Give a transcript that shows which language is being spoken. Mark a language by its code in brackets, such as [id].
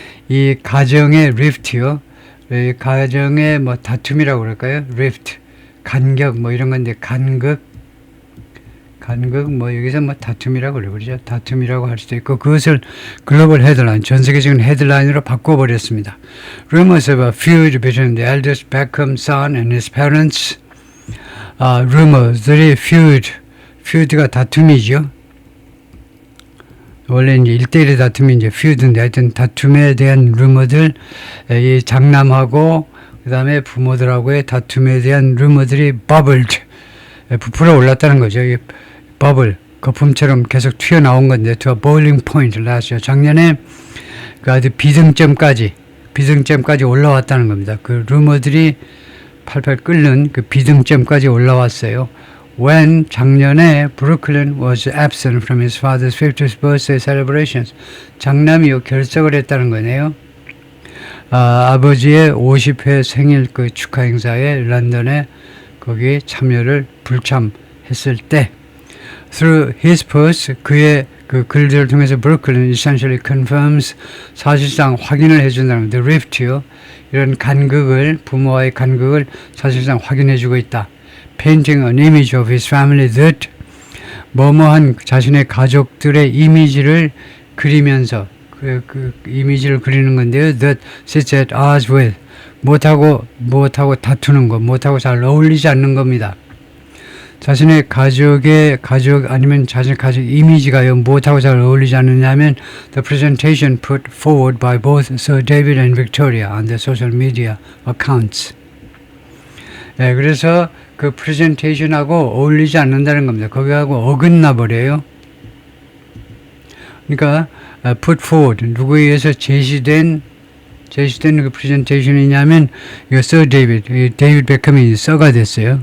[ko] 이 가정의 rift요. 이 가정의 뭐 다툼이라고 그럴까요? [en] rift. [ko] 간격 뭐 이런 건데 간극 뭐 여기서 뭐 다툼이라고 그러죠. 다툼이라고 할 수도 있고 그것을 글로벌 헤드라인, 전 세계적인 헤드라인으로 바꿔버렸습니다. [en] Rumors of a feud between the eldest Beckham son and his parents. [ko] rumors들이 feud가 다툼이죠. 원래 이제 1대1의 다툼이 이제 feud인데 하여튼 다툼에 대한 루머들, 이 장남하고 그 다음에 부모들하고의 다툼에 대한 루머들이 bubbled, 부풀어 올랐다는 거죠. 이 버블, 거품처럼 계속 튀어나온 건데 [en] to a boiling point [ko] 를 나왔어요. 작년에 그 아주 비등점까지 올라왔다는 겁니다. 그 루머들이 팔팔 끓는 그 비등점까지 올라왔어요. [en] When [ko] 작년에 [en] Brooklyn was absent from his father's 50th birthday celebrations. [ko] 장남이 결석을 했다는 거네요. 아버지의 50회 생일 그 축하 행사에 런던에 거기에 참여를 불참했을 때 [en] through his post, [ko] 그의 그 글들을 통해서 [en] Brooklyn essentially confirms, [ko] 사실상 확인을 해준다는 [en] the rift [ko] 요. 이런 간극을, 부모와의 간극을 사실상 확인해주고 있다. [en] Painting an image of his family that, [ko] 뭐뭐한 자신의 가족들의 이미지를 그리면서 그 이미지를 그리는 건데요. [en] That sits at odds with, [ko] 못하고 다투는 것, 못하고 잘 어울리지 않는 겁니다. 자신의 가족 아니면 자신의 가족 이미지가요, 무엇하고 잘 어울리지 않느냐면 [en] the presentation put forward by both Sir David and Victoria on their social media accounts. [ko] 그래서 그 프레젠테이션하고 어울리지 않는다는 겁니다. 거기하고 어긋나 버려요. 그러니까 [en] put forward, [ko] 누구에 의해서 제시된 그 프레젠테이션이냐면 이거 Sir David, 데이비드 베컴이 서가 됐어요.